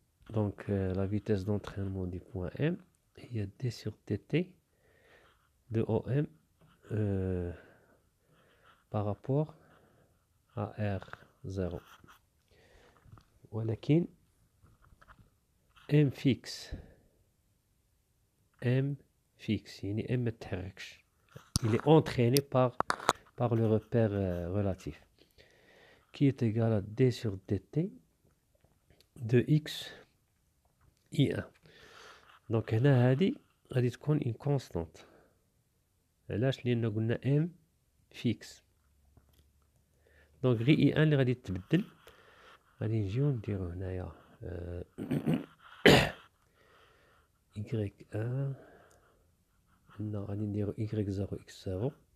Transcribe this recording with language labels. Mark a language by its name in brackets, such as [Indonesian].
[French] Donc la vitesse d'entraînement du point M, il y a D sur dt de OM par rapport à R0. [Arabic] ولكن [French] M fixe [Arabic] يعني M متحركش. [French] Il est entraîné par le repère relatif qui est égal à D sur dt de X I1. [Arabic] Donc هنا هذه غادي تكون [French] une constante. [Arabic] علاش؟ لأن قلنا [French] M fixe. [Arabic] دونك غير I1 اللي غادي تبدل. غادي نجيو نديرو هنايا Y1 هنا غادي نديرو Y0 X0.